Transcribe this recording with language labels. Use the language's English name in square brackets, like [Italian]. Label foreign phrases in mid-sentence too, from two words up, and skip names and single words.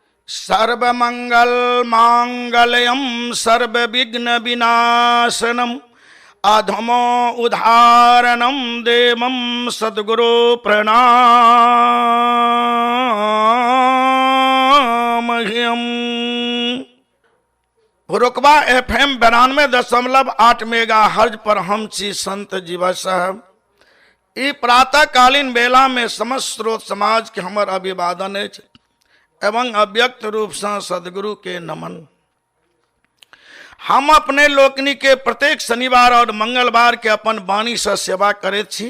[Sanskrit] सर्वमंगल मांगल्यम सर्वविघ्न विनाशनम अधमो उदाहरणम देवम सद्गुरु प्रणामह्यम। [Maithili] रुकबा FM 92.8 मेगाहर्ज पर हम छी संत जीवा साहब। ई प्रातःकालीन बेला में समस्त स्रोत समाज के हमर अभिवादन अछि एवं अव्यक्त रूप से सदगुरु के नमन। हम अपने लोकनि के प्रत्येक शनिवार और मंगलवार के अपन वाणी से सेवा करैत छी।